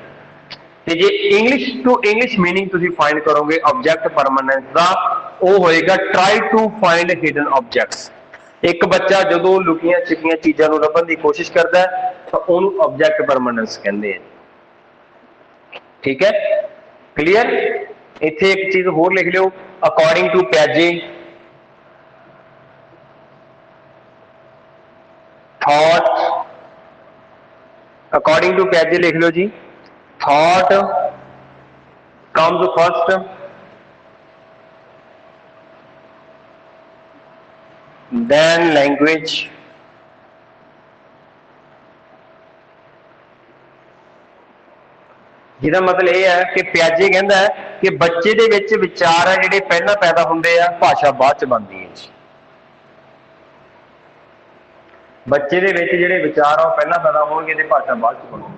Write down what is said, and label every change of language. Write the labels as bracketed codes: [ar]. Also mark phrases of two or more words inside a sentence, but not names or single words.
[pa] ਤੇ ਜੇ [en] English to English meaning [pa] ਤੁਸੀਂ ਫਾਈਂਡ ਕਰੋਗੇ [en] object permanence [pa] ਦਾ, ਉਹ ਹੋਏਗਾ [en] try to find hidden objects. [pa] ਇੱਕ ਬੱਚਾ ਜਦੋਂ ਲੁਕੀਆਂ ਛਿਪੀਆਂ ਚੀਜ਼ਾਂ ਨੂੰ ਲੱਭਣ ਦੀ ਕੋਸ਼ਿਸ਼ ਕਰਦਾ ਹੈ ਤਾਂ ਉਹਨੂੰ [en] object permanence [pa] ਕਹਿੰਦੇ ਆ। ਠੀਕ ਹੈ, ਕਲੀਅਰ। ਇੱਥੇ ਇੱਕ ਚੀਜ਼ ਹੋਰ ਲਿਖ ਲਿਓ, [en] according to Piaget thought, according to Piaget [pa] ਲਿਖ ਲਓ ਜੀ, [en] thought comes first, then language, [pa] ਜਿਹਦਾ ਮਤਲਬ ਇਹ ਹੈ ਕਿ ਪਿਆਜੇ ਕਹਿੰਦਾ ਹੈ ਕਿ ਬੱਚੇ ਦੇ ਵਿੱਚ ਵਿਚਾਰ ਆ ਜਿਹੜੇ ਪਹਿਲਾਂ ਪੈਦਾ ਹੁੰਦੇ ਆ, ਭਾਸ਼ਾ ਬਾਅਦ ਚ ਬਣਦੀ ਹੈ ਜੀ। ਬੱਚੇ ਦੇ ਵਿੱਚ ਜਿਹੜੇ ਵਿਚਾਰ ਆ ਉਹ ਪਹਿਲਾਂ ਪੈਦਾ ਹੋਣਗੇ ਤੇ ਭਾਸ਼ਾ ਬਾਅਦ ਚ ਬਣੂਗੀ।